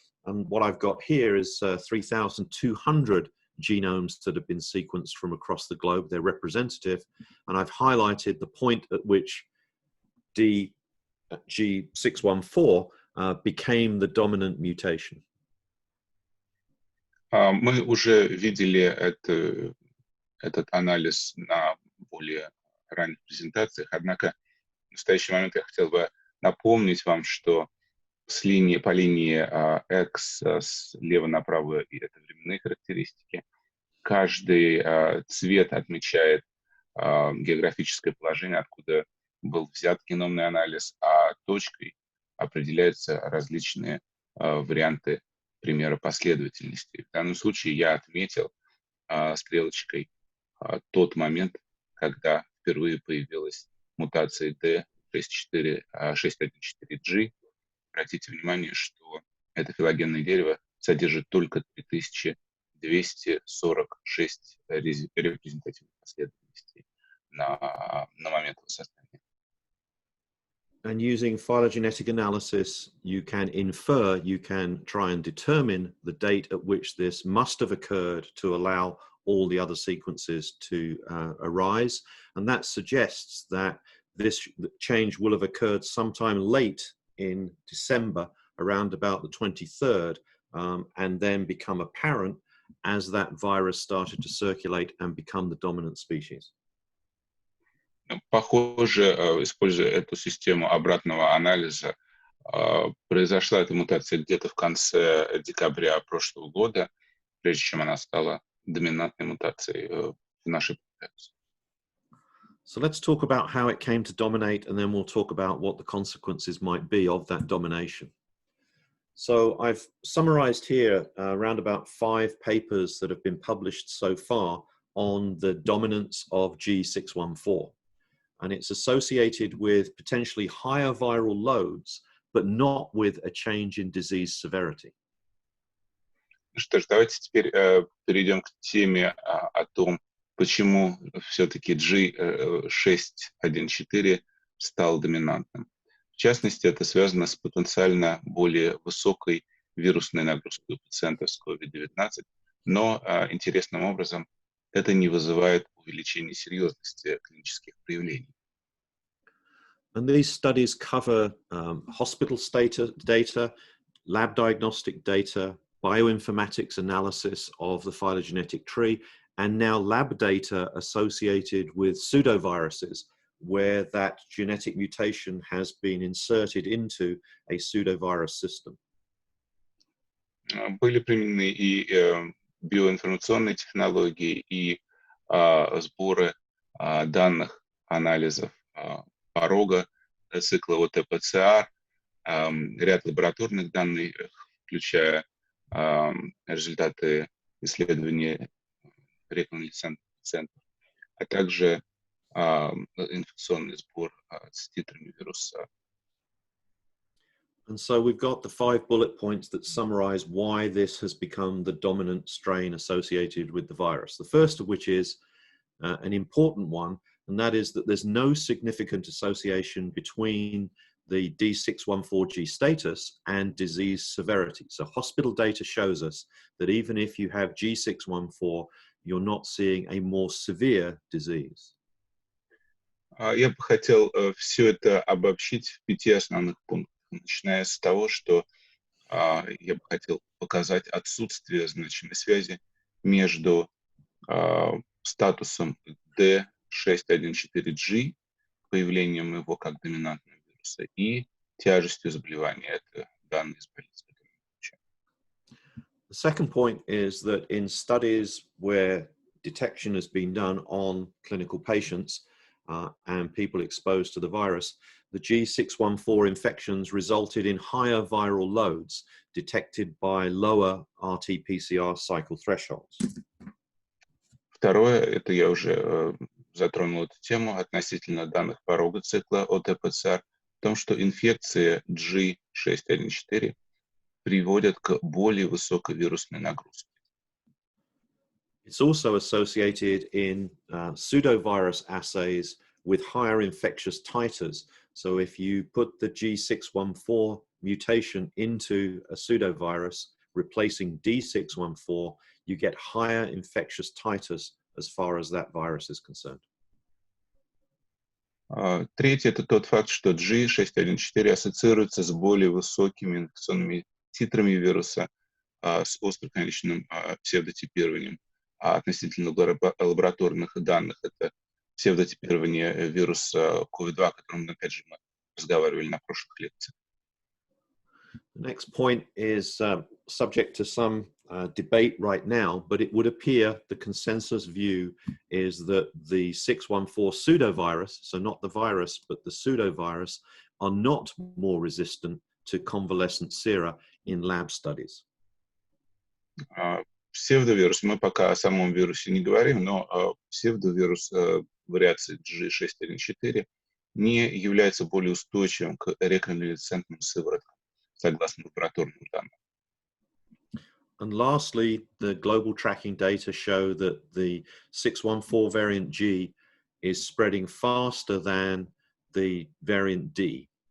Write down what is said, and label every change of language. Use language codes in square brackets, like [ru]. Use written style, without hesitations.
[en] And what I've got here is 3,200 genomes that have been sequenced from across the globe. They're representative. And I've highlighted the point at which G614 became the dominant mutation. [ru] Мы уже видели этот анализ на более ранних презентациях, однако в настоящий момент я хотел бы напомнить вам, что по линии X слева направо, и это временные характеристики, каждый цвет отмечает географическое положение, откуда был взят геномный анализ, а точкой определяются различные варианты примера последовательности. В данном случае я отметил стрелочкой тот момент, когда впервые появилась мутация D614G. Обратите внимание, что это филогенное дерево содержит только 3246 репрезентативных последовательностей на момент его создания. [en] And using phylogenetic analysis, you can infer, you can try and determine the date at which this must have occurred to allow all the other sequences to arise. And that suggests that this change will have occurred sometime late in December, around about the 23rd, and then become apparent as that virus started to circulate and become the dominant species. [ru] Похоже, используя эту систему обратного анализа, произошла эта мутация где-то в конце декабря прошлого года, прежде чем она стала доминантной мутацией в нашей популяции. [en] So let's talk about how it came to dominate, and then we'll talk about what the consequences might be of that domination. So I've summarized here around about 5 papers that have been published so far on the dominance of G614. And it's associated with potentially higher viral loads, but not with a change in disease severity. [ru] Ну что ж, давайте теперь перейдем к теме о том, почему все-таки G614 стал доминантным. В частности, это связано с потенциально более высокой вирусной нагрузкой у пациентов с COVID-19, но интересным образом это не вызывает увеличения серьезности клинических проявлений. [en] And these studies cover hospital data, lab diagnostic data, bioinformatics analysis of the phylogenetic tree, and now lab data associated with pseudoviruses, where that genetic mutation has been inserted into a pseudovirus system. [ru] Были применены и биоинформационные технологии, и сборы данных, анализов порога, цикла ОТ-ПЦР, ряд лабораторных данных, включая результаты исследования реконвалесцентных центров, а также инфекционный сбор с титрами вируса. [en] And so we've got the 5 bullet points that summarize why this has become the dominant strain associated with the virus. The first of which is an important one, and that is that there's no significant association between the D614G status and disease severity. So hospital data shows us that even if you have G614, you're not seeing a more severe disease. [ru] Я бы хотел все это обобщить в 5 основных пунктах, начиная с того, что я бы хотел показать отсутствие значимой связи между статусом D614G, появлением его как доминантного вируса, и тяжестью заболевания. Это данные из больницы. [en] The second point is that in studies where detection has been done on clinical patients and people exposed to the virus, the G614 infections resulted in higher viral loads detected by lower RT-PCR cycle thresholds. [ru] Второе, это я уже затронул эту тему относительно данных порога цикла ОТ-ПЦР, в том, что инфекции G614 приводят к более высокой вирусной нагрузке. [en] It's also associated in pseudovirus assays with higher infectious titers. So if you put the G614 mutation into a pseudovirus, replacing D614, you get higher infectious titers as far as that virus is concerned. [ru] Третье, это тот факт, что G614 ассоциируется с более высокими инфекционными титрами вируса, с остроконечным псевдотипированием. А относительно лабораторных данных, это псевдотипирование вируса COVID-19, о котором, опять же, мы разговаривали на прошлых лекциях. [en] The next point is subject to some debate right now, but it would appear the consensus view is that the 614 pseudovirus, so not the virus, but the pseudovirus, are not more resistant to convalescent sera in lab studies. [ru] Псевдовирус, мы пока о самом вирусе не говорим, но псевдовирус вариации G614 не является более устойчивым к реконвалесцентным сывороткам, согласно лабораторным данным. [en] And lastly, the global tracking data show that the 614 variant G is spreading faster than the variant D.